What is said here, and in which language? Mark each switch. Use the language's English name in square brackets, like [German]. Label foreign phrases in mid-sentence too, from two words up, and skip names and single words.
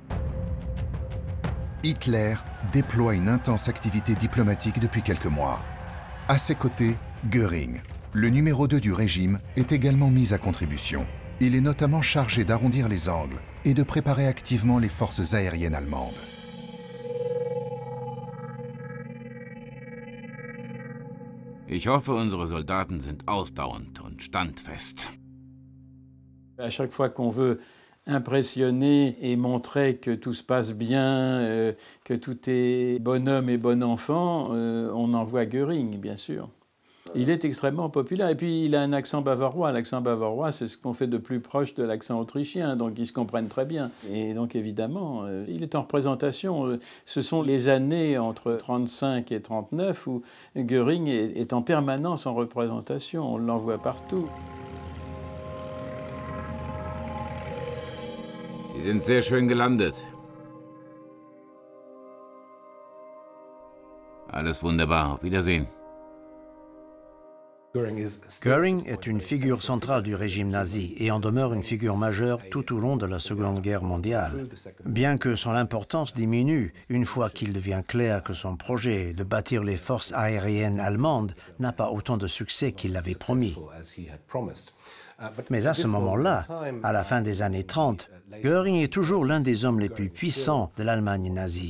[French] Hitler déploie une intense activité diplomatique depuis quelques mois. À ses côtés, Göring, le numéro 2 du régime, est également mis à contribution. Il est notamment chargé d'arrondir les angles et de préparer activement les forces aériennes allemandes. [German] Ich hoffe, unsere Soldaten sind ausdauernd und standfest. [French] À chaque fois qu'on veut impressionner et montrer que tout se passe bien, que tout est bonhomme et bon enfant, on envoie Göring, bien sûr. Il est extrêmement populaire et puis il a un accent bavarois. L'accent bavarois, c'est ce qu'on fait de plus proche de l'accent autrichien, donc ils se comprennent très bien. Et donc évidemment, il est en représentation. Ce sont les années entre 1935 et 1939 où Göring est en permanence en représentation. On l'envoie partout. [German] Sie sind sehr schön gelandet. Alles wunderbar. Auf Wiedersehen. [French] Göring est une figure centrale du régime nazi et en demeure une figure majeure tout au long de la Seconde Guerre mondiale. Bien que son importance diminue une fois qu'il devient clair que son projet de bâtir les forces aériennes allemandes n'a pas autant de succès qu'il l'avait promis. Mais à ce moment-là, à la fin des années 30, Göring est toujours l'un des hommes les plus puissants de l'Allemagne nazie.